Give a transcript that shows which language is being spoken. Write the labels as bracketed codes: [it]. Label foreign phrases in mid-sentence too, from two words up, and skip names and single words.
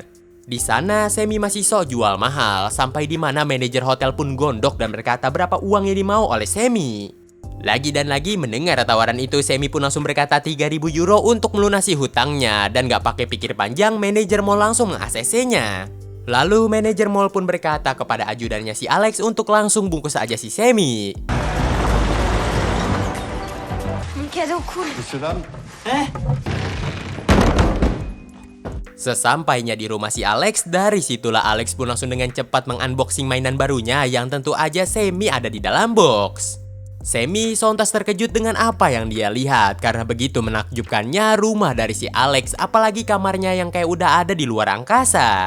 [id] Di sana Sammy masih sok jual mahal, sampai di mana manajer hotel pun gondok dan berkata berapa uang yang dimau oleh Sammy. Lagi dan lagi mendengar tawaran itu, Sammy pun langsung berkata 3.000 euro untuk melunasi hutangnya. Dan gak pakai pikir panjang, manajer mall langsung meng-ACC-nya. Lalu manajer mall pun berkata kepada ajudannya si Alex untuk langsung bungkus aja si Sammy. [fr] Cadeau cool. [id] Sesampainya di rumah si Alex, dari situlah Alex pun langsung dengan cepat mengunboxing mainan barunya yang tentu aja Sammy ada di dalam box. Sammy sontas terkejut dengan apa yang dia lihat karena begitu menakjubkannya rumah dari si Alex, apalagi kamarnya yang kayak udah ada di luar angkasa.